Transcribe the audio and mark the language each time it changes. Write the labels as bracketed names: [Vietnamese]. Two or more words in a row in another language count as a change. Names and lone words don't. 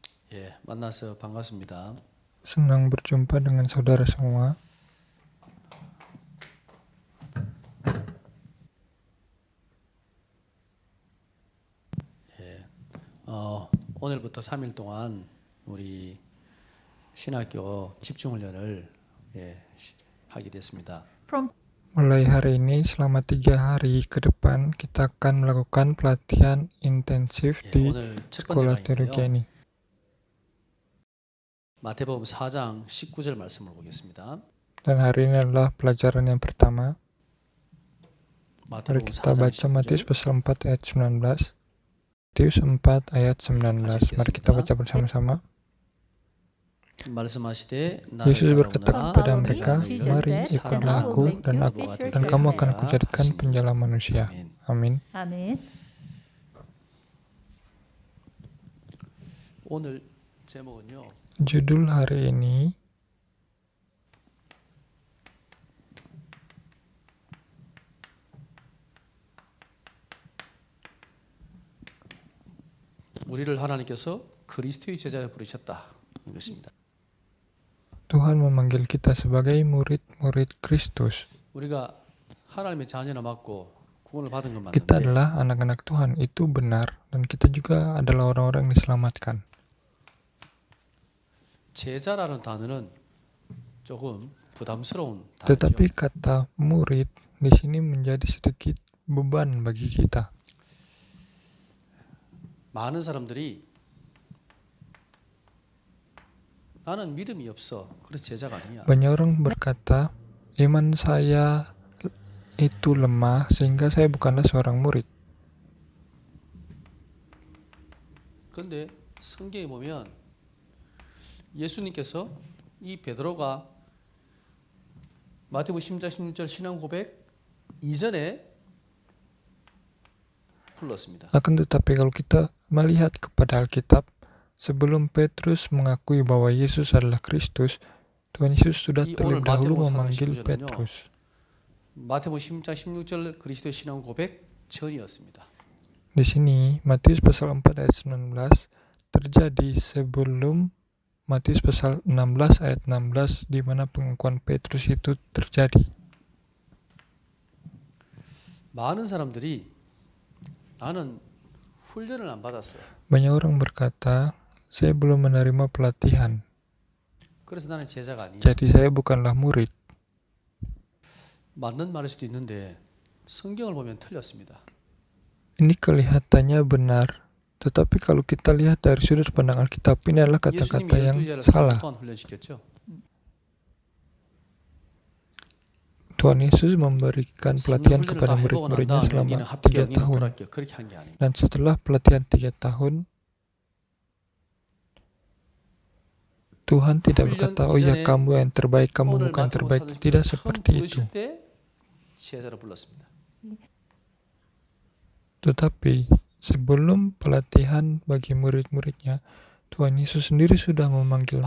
[Korean] 만나서 반갑습니다. [Indonesian] Senang berjumpa dengan saudara semua. [Korean] 오늘부터 3일 동안 우리 신학교 집중훈련을 하게 됐습니다. [Indonesian] Mulai hari ini selama 3 hari ke depan kita akan melakukan pelatihan intensif di [Korean] 오늘 첫 번째 [Indonesian] sekolah teologi [Korean] 강의인데요. [Indonesian] ini. [Korean] 마태복음 4장 19절 말씀을 보겠습니다. [Indonesian] Dan hari ini adalah pelajaran yang pertama. Mari [Korean] 마태복음 [Indonesian] kita [Korean] 4장 [Indonesian] baca Matius [Korean] 19절. [Indonesian] pasal 4 ayat 19. Matius 4 ayat 19. Mari kita baca bersama-sama. [Korean] 말씀하시되 [Indonesian] Yesus [Korean] 나를 [Indonesian] berkata [Korean] 따라오너라 [Indonesian] kepada [Korean] 내가 [Indonesian] mereka, [Korean] 너희를 [Indonesian] "Mari ikutlah aku dan kamu akan kujadikan penjala manusia." Amin. [Korean] 아멘. 오늘 제목은요. [Indonesian] Judul hari ini [Korean] 우리를 하나님께서 그리스도의 제자로 부르셨다는 것입니다. [Indonesian] Tuhan memanggil kita sebagai murid-murid Kristus. [Korean] 우리가 하나님의 자녀나 맞고 구원을 받은 건 [Indonesian] Kita [Korean] 맞는데 [Indonesian] adalah anak-anak Tuhan, itu benar, dan kita juga adalah orang-orang yang diselamatkan. [Korean] 제자라는 단어는 조금 부담스러운 [Indonesian] Tetapi [Korean] 단어죠. [Indonesian] kata murid di sini menjadi sedikit beban bagi kita. [Korean] 많은 사람들이 나는 믿음이 없어. 그래서 제자가 아니야. [Indonesian] Banyak orang berkata, iman saya itu lemah sehingga saya bukanlah seorang murid. [Korean] 그런데 성경에 보면 예수님께서 이 베드로가 마태복음 10장 16절 신앙 고백 이전에 불렀습니다. [Indonesian] Akan tetapi kalau kita melihat kepada Alkitab, sebelum Petrus mengakui bahwa Yesus adalah Kristus, Tuhan Yesus sudah [Korean] 이 [Indonesian] terlebih [Korean] 오늘 [Indonesian] dahulu [Korean] 마태복음 4장 [Indonesian] memanggil [Korean] 19절은요. [Indonesian] Petrus. [Korean] 마태복음 10장 16절 그리스도의 신앙 고백 전이었습니다. [Indonesian] Di sini Matius pasal 4 ayat 19 terjadi sebelum Matius pasal 16 ayat 16 di mana pengakuan Petrus itu terjadi. [Korean] 많은 사람들이 나는 훈련을 안 받았어요. [Indonesian] Banyak orang berkata, saya belum menerima pelatihan, [Korean] 그래서 나는 제자가 아니야. [Indonesian] jadi saya bukanlah murid. [Korean] 맞는 말일 수도 있는데 성경을 보면 틀렸습니다. [Indonesian] Ini kelihatannya benar, tetapi kalau kita lihat dari sudut pandang Alkitab, ini adalah kata-kata [Korean] 예수님이 [Indonesian] yang [Korean] 12제자를 3년 [Indonesian] salah. [Korean] 동안 훈련시켰죠. [Indonesian] Tuhan Yesus memberikan pelatihan [Korean] 3년 훈련을 [Indonesian] kepada [Korean] 다 해보고 난 [Indonesian] murid-muridnya [Korean] 다음에 [Indonesian] selama [Korean] 니는 [Indonesian] 3 [Korean] 합격, 니는 [Indonesian] tahun. [Korean] 불합격 그렇게 한 게 아닙니다. [Indonesian] Dan setelah pelatihan 3 tahun, Tuhan tidak berkata, oh ya kamu yang terbaik, kamu [Korean] 오늘 [Indonesian] bukan [Korean] 마태복음 [Indonesian] terbaik. [Korean] 4장 [Indonesian] Tidak [Korean] 19절 처음 [Indonesian] seperti itu. [Korean] 부르실 때 제자로 불렀습니다. [Indonesian] Tetapi sebelum pelatihan bagi murid-muridnya, Tuhan Yesus sendiri sudah memanggil